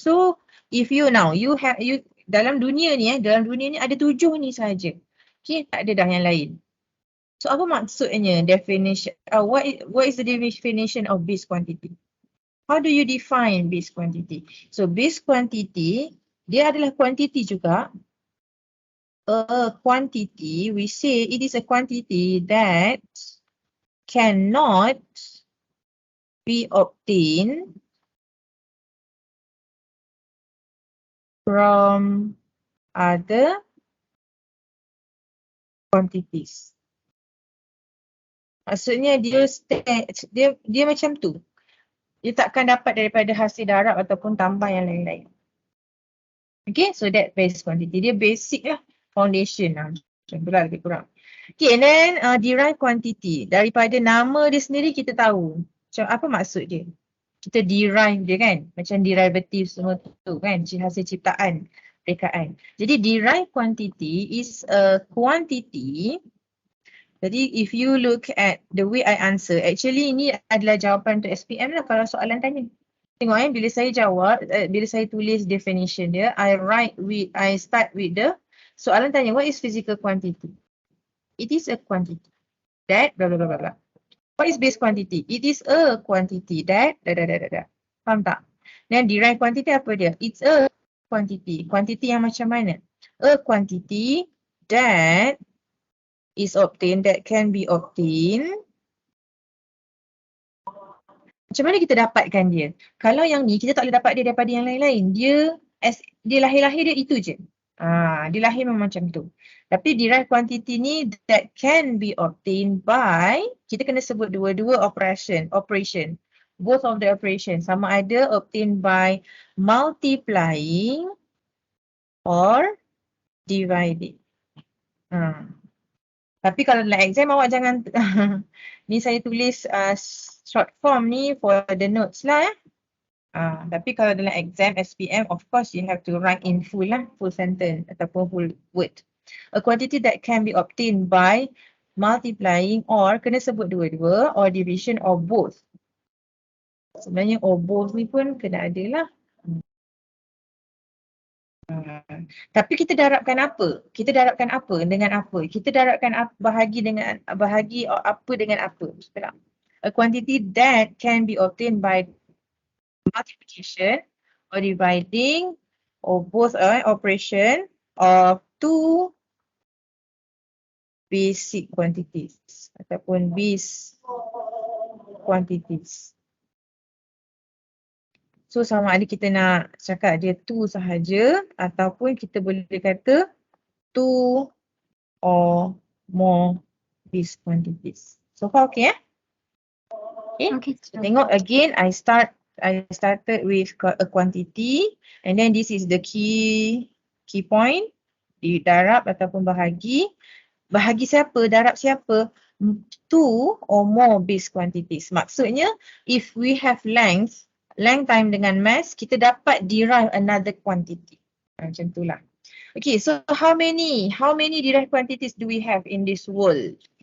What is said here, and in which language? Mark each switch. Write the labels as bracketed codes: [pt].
[en] So if you [ms] dalam dunia ni ada 7 ni saja. Okay, tak ada dah yang lain. So apa maksudnya definition? [en] What is the definition of base quantity? How do you define base quantity? [ms] So base quantity dia adalah quantity juga. [en] A quantity, we say it is a quantity that cannot be obtained from other quantities. [ms] Maksudnya dia macam tu. Dia takkan dapat daripada hasil darab ataupun tambah yang lain-lain. [en] Okay, so that base quantity. [ms] Dia basic lah. [en] Foundation lah. [ms] Macam tu lah lebih kurang. [en] Okay, and then derived quantity. [ms] Daripada nama dia sendiri kita tahu. Macam apa maksud dia? Kita derive dia kan? Macam derivative semua tu kan? Hasil ciptaan, rekaan. [en] Jadi derived quantity is a quantity. [ms] Jadi [en] if you look at the way I answer, [ms] actually ini adalah jawapan untuk SPM lah kalau soalan tanya. Tengok bila saya jawab, bila saya tulis definition dia, [en] I start with the [ms] soalan tanya, [en] what is physical quantity? It is a quantity that blah blah blah blah. What is base quantity? It is a quantity that Faham tak? [ms] Dan derived quantity apa dia? [en] It's a quantity. [ms] Quantity yang macam mana? [en] A quantity that is obtained, that can be obtained. [ms] Macam mana kita dapatkan dia? Kalau yang ni kita tak boleh dapat dia daripada yang lain-lain. Dia lahir-lahir dia itu je. Dia lahir memang macam tu. Tapi derived quantity ni [en] that can be obtained by, [ms] kita kena sebut dua-dua operation. [en] Both of the operation. Sama ada obtained by multiplying or dividing. [ms] Tapi kalau dalam exam awak jangan ni saya tulis short form ni [en] for the notes [ms] lah [en] Tapi kalau dalam exam SPM, of course you have to write in full lah, full sentence ataupun full word. A quantity that can be obtained by multiplying or [ms] kena sebut dua-dua [en] or division or both. [ms] Sebenarnya or both ni pun kena ada lah. Tapi kita darabkan apa? Kita darabkan apa dengan apa? Kita darabkan bahagi apa dengan apa? [en] A quantity that can be obtained by multiplication or dividing or both operation of two basic quantities ataupun base quantities. [ms] So sama ada kita nak cakap dia two sahaja ataupun kita boleh kata two or more base quantities. [en] So far okay Okay. So tengok again, I started with a quantity and then this is the key point. [ms] Didarab ataupun bahagi. Bahagi siapa? Darab siapa? [en] Two or more base quantities. Maksudnya if we have length time dengan mass, kita dapat derive another quantity. [ms] Macam itulah. [en] Okay, so how many derived quantities do we have in this world?